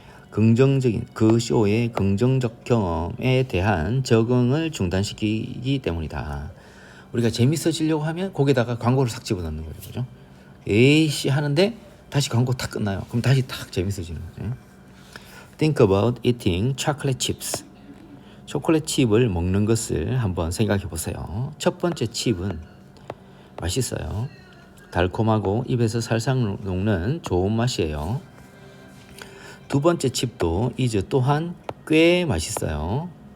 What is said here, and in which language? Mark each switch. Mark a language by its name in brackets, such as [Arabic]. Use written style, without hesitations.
[Korean] 긍정적인 그 쇼의 긍정적 경험에 대한 적응을 중단시키기 때문이다. 우리가 재밌어지려고 하면 거기다가 광고를 싹 집어넣는 거죠. 그죠? 에이씨 하는데 다시 광고 탁 끝나요. 그럼 다시 탁 재밌어지는 거죠. [English] Think about eating chocolate chips. [Korean] 초콜릿 칩을 먹는 것을 한번 생각해 보세요. 첫 번째 칩은 맛있어요. 달콤하고 입에서 살살 녹는 좋은 맛이에요. 두 번째 칩도 이제 또한 꽤 맛있어요.